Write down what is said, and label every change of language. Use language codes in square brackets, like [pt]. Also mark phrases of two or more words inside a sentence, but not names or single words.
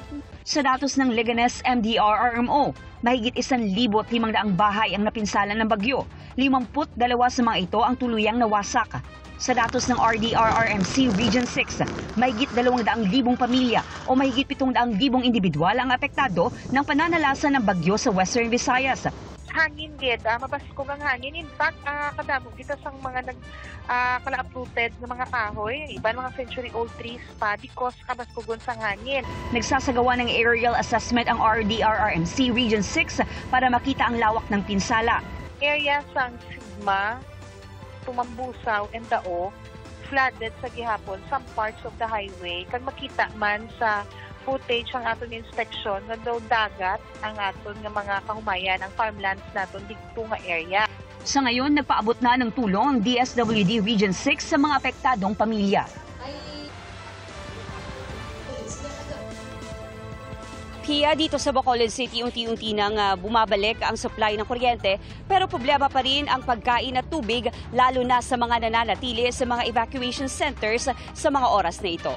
[tl] Sa datos ng Leganes MDRRMO, mahigit 1,500 bahay ang napinsala ng bagyo. 52 sa mga ito ang tuluyang nawasak. Sa datos ng RDRRMC Region 6, mahigit 200,000 pamilya o mahigit 700,000 individual ang apektado ng pananalasa ng bagyo sa Western Visayas. [hil] Hangin gid, mabaskog ang hangin. [en] In fact, [hil] kadamo kita sang mga kala-uprooted ng mga kahoy, iban mga [en] century-old trees [hil] pa because kabaskogon sang hangin. [tl] Nagsasagawa ng aerial assessment ang RDRRMC Region 6 para makita ang lawak ng pinsala. [en] Area sang Sigma, Tumambusaw, and Dao, flooded [hil] sa gihapon [en] some parts of the highway. [hil] Kag makita man sa footage ang aton inspection nga daw dagat ang aton nga mga kahumayan, ang farmlands naton dito nga area. [tl] Sa ngayon, nagpaabot na ng tulong ang DSWD Region 6 sa mga apektadong pamilya. Pia, dito sa Bacolod City, unti-unti nang bumabalik ang supply ng kuryente, pero problema pa rin ang pagkain at tubig, lalo na sa mga nananatili sa mga [en] evacuation centers [tl] sa mga oras na ito.